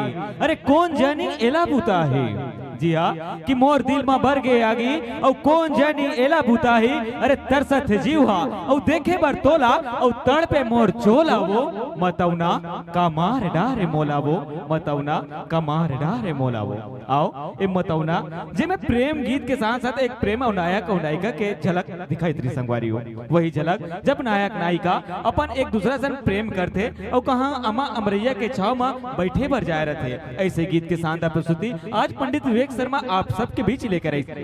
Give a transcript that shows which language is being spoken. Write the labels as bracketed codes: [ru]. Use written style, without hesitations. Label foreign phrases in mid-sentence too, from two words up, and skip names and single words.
[hne] अरे कौन जानी एला बुता है, जी हाँ कि मोर दिल में भर गए आगी और कौन जानी एला बुता ही। अरे तरसत जीवा और देखे बर तोला और तड़पे मोर चोला वो, मतौना का मार डारे मोला वो, मतौना का मार डारे मोला वो। आओ ए मतौना जे में प्रेम गीत के साथ साथ एक प्रेम और नायक और नायिका के झलक दिखाई दी संगवारी हो। वही झलक जब नायक नायिका अपन एक दूसरा से प्रेम करते और कहाँ अमा अमरैया के छाव में बैठे बर जाए रहे थे। ऐसे गीत के शानदार प्रस्तुति आज पंडित विवेक शर्मा आप सबके बीच लेकर आई।